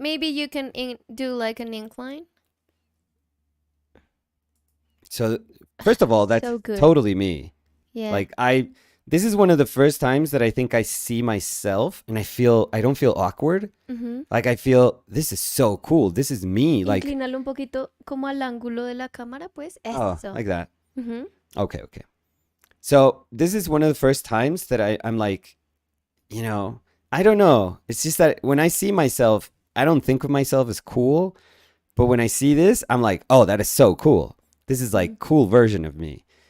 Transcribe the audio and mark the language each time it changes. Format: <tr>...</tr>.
<en>Maybe you can do like an incline. So first of all, that's So good. totally me. Yeah. Like this is one of the first times that I think I see myself and I don't feel awkward. Mm-hmm. Like I feel this is so cool. This is me. Like</en> <es>Inclínalo un poquito como al ángulo de la cámara, pues. oh, Eso.</es> <en>like that. Mm-hmm. Okay. So this is one of the first times that I'm like, I don't know. It's just that when I see myself, I don't think of myself as cool. But when I see this, I'm like, oh, that is so cool. This is like cool version of me.</en>